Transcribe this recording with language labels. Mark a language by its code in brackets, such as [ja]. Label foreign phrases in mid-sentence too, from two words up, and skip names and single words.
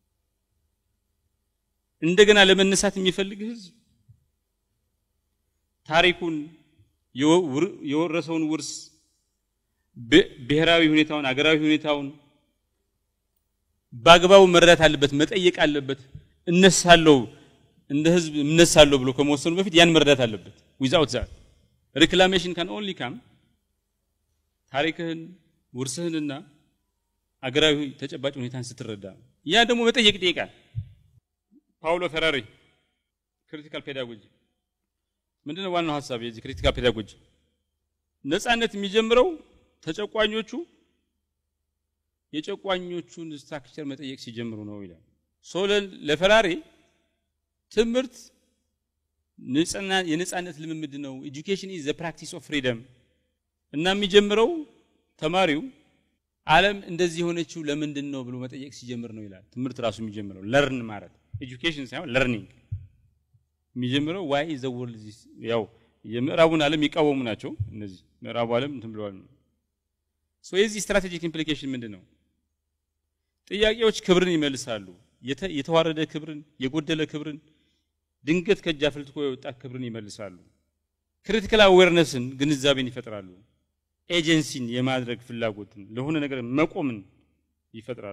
[am] እንደገና ለመነሳት የሚፈልግ ህዝብ ታሪኩን የወረሰውን ውርስ ብሔራዊ ሁኔታውን አገራዊ ሁኔታውን ባግባቡ መረዳት አለበት መጠየቅ አለበት እነሳለው እንደ ህዝብ እነሳለው ብሎ ከመወሰኑ በፊት ያን መረዳት አለበት [en] without that reclamation can only come [am] ታሪክህን ውርስህንና አገራዊ ተጨባጭ ሁኔታን ስትረዳ ያ ደግሞ መጠየቅ ይጠይቃል ፓውሎ ፌራሪ [en] critical pedagogy [am] ምንድነው ዋናው ሐሳብ የዚህ [en] critical pedagogy [am] ነጻነት የሚጀምረው ተጨቋኞቹ የጨቋኞቹን ስትራክቸር መጠየቅ ሲጀምሩ ነው ይላል ለፌራሪ ትምህርት የነጻነት ልምምድ ነው [en] education is the practice of freedom [am] እና የሚጀምረው ተማሪው ዓለም እንደዚህ ሆነችው ለምንድን ነው ብሎ መጠየቅ ሲጀምር ነው ይላል ትምህርት ራሱ የሚጀምረው learn ማለት education ሳይሆን learning የሚጀምረው [en] why is the world this [am] ያው የምዕራቡን ዓለም ይቃወሙ ናቸው እነዚህ ምዕራቡ ዓለም እንትን ብለዋል የዚህ ስትራቴጂክ ኢምፕሊኬሽን ምንድነው ጥያቄዎች ክብርን ይመልሳሉ የተዋረደ ክብርን የጎደለ ክብርን ድንገት ከጃፈልትኮ የወጣ ክብርን ይመልሳሉ ክሪቲካል አዌርነስን ግንዛቤን ይፈጥራሉ ኤጀንሲን የማድረግ ፍላጎትን ለሆነ ነገር መቆምን ይፈጥራሉ